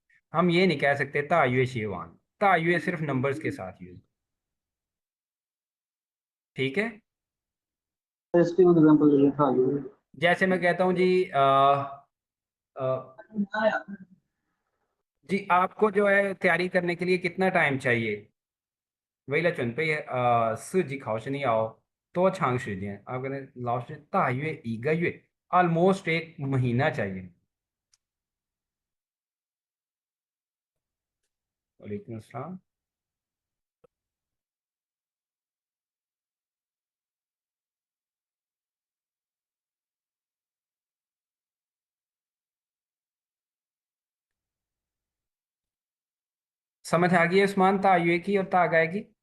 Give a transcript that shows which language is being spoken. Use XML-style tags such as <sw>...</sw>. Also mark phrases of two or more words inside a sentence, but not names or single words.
<ur>ہم یہ نہیں کہہ سکتے</ur> <zh>大约十万,</zh> <ur>تایوئے صرف نمبرز کے ساتھ یوز. ٹھیک ہے. اس کی ایگزامپل دے تھا یہ. جیسے میں کہتا ہوں جی ا، جی آپ کو جو ہے تیاری کرنے کے لیے کتنا ٹائم چاہیے?</ur> <zh>为了准备四级考试你要多长时间?</zh> <ur>آپ کہتے ہیں</ur> <zh>老师大约1个月,</zh> <ur>آلموسٹ ایک مہینہ چاہیے.</ur> <ar>وعليكم السلام.</ar> <ur>سمجھ آ گئی ہے عثمان، تایوئے کی اور تاگائے کی?</ur>